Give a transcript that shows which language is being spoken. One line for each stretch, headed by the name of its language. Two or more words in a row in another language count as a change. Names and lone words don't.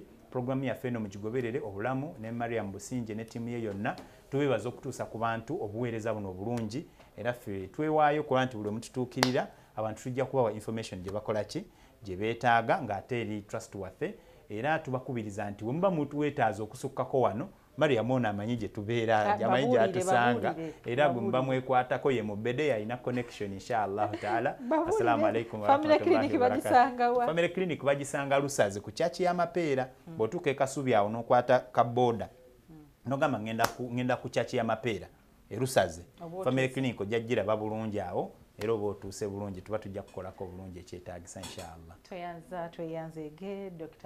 Ganda: Programu yaffe eno mugigoberere obulamu ne Mariam Businje ne ttiimu ye yonna tubebaza okutuusa ku bantu obuweereza buno obulungi era ffe twewaayo kuba nti buli omututuukirira abantu tujja kubawa information gye bakola ki gye beetaaga ng'ate eri trustworthy era tubakubiriza nti bwe muba mutuweetaaza okusukkako wano Mariam ono amanyi gye tubeera amanyi gy'atusanga era bwe muba mwekwatako ye mubede yalina connection
Arabic: إن شاء الله تعالى. السلام عليكم ورحمة الله وبركاته.
Ganda: Family Clinic bagisanga Lusaze ku chachi y'Amapeera bw'otuuka e Kasubi awo n'okwata kaboda nogamba ngenda ku chachi y'Amapeera e Lusaze. Family Clinic ojjagiraba bulungi awo era oba otuuse bulungi tuba tujja kukolako bulungi ekyetaagisa inshallah. Tweyanzeege Dr.